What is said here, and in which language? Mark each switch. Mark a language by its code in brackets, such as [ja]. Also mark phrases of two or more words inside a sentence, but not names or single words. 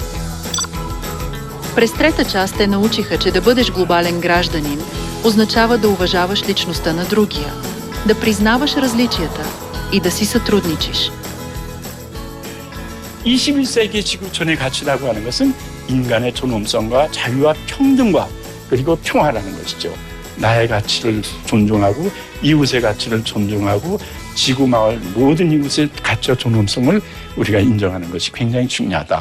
[bg] През трета част те научиха, че да бъдеш глобален гражданин означава да уважаваш личността на другия, да признаваш различията и да си сътрудничиш. [ko] 21세기 지구촌의 가치라고 하는 것은 인간의 존엄성과 자유와 평등과 그리고 평화라는 것이죠. 나의 가치를 존중하고 이웃의 가치를 존중하고 지구 마을 모든 이웃의 가치와 존엄성을 우리가 인정하는 것이 굉장히 중요하다.